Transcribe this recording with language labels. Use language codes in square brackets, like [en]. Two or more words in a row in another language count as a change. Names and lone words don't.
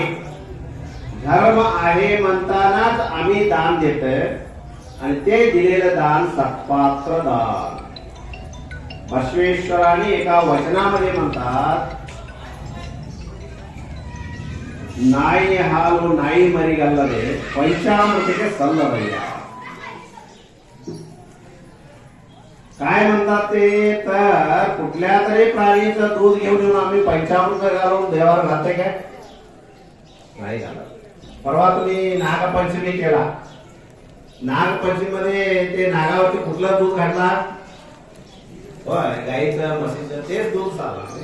[mr] धर्म आहे म्हणतानाच आम्ही दान देतोय आणि ते दिलेलं दान सत्पात्र दान. बसवेश्वरांनी एका वचनामध्ये म्हणतात [kn] ನಾಯಿ ಹಾಲು ನಾಯಿ ಮರಿಗಲ್ಲದೆ ಪಂಚಾಮೃತಕ್ಕೆ ಸಲ್ಲದಯ್ಯ. [mr] काय म्हणतात ते तर कुठल्या तरी प्राणीचं दूध घेऊन येऊन आम्ही पंचामृत घालून देवावर घालते काय नाही घालत. परवा तुम्ही नागपंचमी केला. नागपंचमी मध्ये ते नागावरती कुठलं दूध घातला होय गाईचं म्हशीचं तेच दूध चाललं.